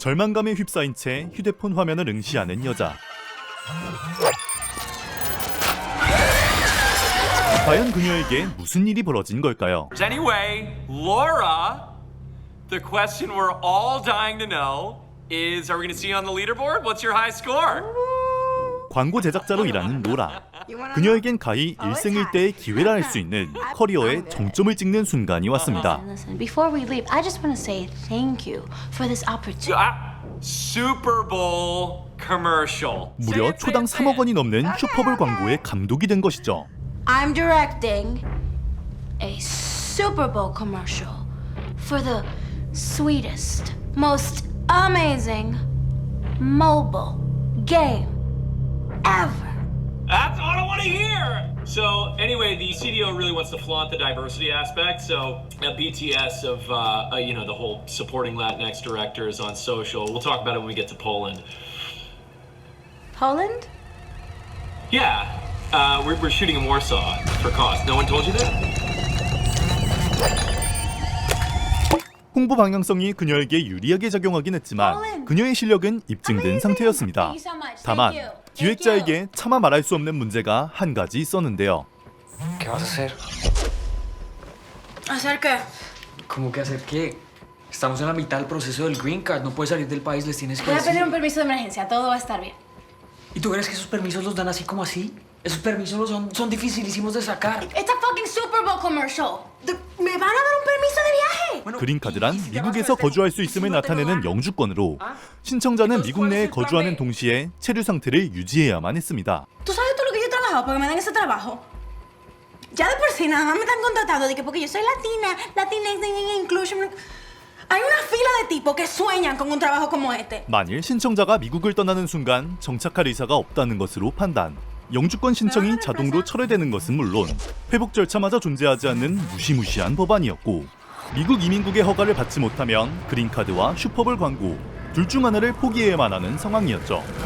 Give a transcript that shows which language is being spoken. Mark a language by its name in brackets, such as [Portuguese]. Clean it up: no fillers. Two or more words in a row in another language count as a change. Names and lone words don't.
[Korean] 절망감에 휩싸인 채 휴대폰 화면을 응시하는 여자. 과연 그녀에게 무슨 일이 벌어진 걸까요? [English] Anyway, Laura, the question we're all dying to know is, are we going to see you on the leaderboard? What's your high score? [Korean] 광고 제작자로 일하는 로라. 그녀에겐 가히 일생일대의 기회라 할 수 있는 커리어의 정점을 찍는 순간이 왔습니다. [English] Listen, before we leave, I just want to say thank you for this opportunity. Super Bowl commercial. [Korean] 무려 초당 3억 원이 넘는 슈퍼볼 광고에 감독이 된 것이죠. [English] I'm directing a Super Bowl commercial for the sweetest, most amazing mobile game ever. That's all I want to hear. So anyway, the CDO really wants to flaunt the diversity aspect. So a BTS of the whole supporting Latinx directors on social. We'll talk about it when we get to Poland. Poland? Yeah, we're shooting in Warsaw for cost. No one told you that? [Korean] 홍보 방향성이 그녀에게 유리하게 작용하긴 했지만 그녀의 실력은 입증된 상태였습니다. 다만 기획자에게 차마 말할 수 없는 문제가 한 가지 있었는데요. [Spanish] ¿Qué vas a hacer? ¿Hacer qué? ¿Cómo que hacer qué? Estamos en la mitad del proceso del green card. No puedes salir del país, les tienes que Voy a pedir decir. un permiso de emergencia, todo va a estar bien. ¿Y tú crees que esos permisos los dan así como así? Esos permisos son dificilísimos de sacar. [English] It's a fucking Super Bowl commercial. [Spanish] ¿Me van a dar un permiso de viaje? [Korean] 그린카드란 미국에서 거주할 수 있음을 나타내는 영주권으로 신청자는 미국 내에 거주하는 동시에 체류 상태를 유지해야만 했습니다. [Spanish] ¿Tú sabes todo lo que yo he trabajado para que me den ese trabajo? Ya de por sí nada más me están contratando de que porque yo soy latina, [English] Latinx, inclusion. [Spanish] Hay una fila de tipos que sueñan con un trabajo como este. [Korean] 만일 신청자가 미국을 떠나는 순간 정착할 의사가 없다는 것으로 판단. 영주권 신청이 자동으로 철회되는 것은 물론 회복 절차마저 존재하지 않는 무시무시한 법안이었고 미국 이민국의 허가를 받지 못하면 그린카드와 슈퍼볼 광고 둘 중 하나를 포기해야만 하는 상황이었죠.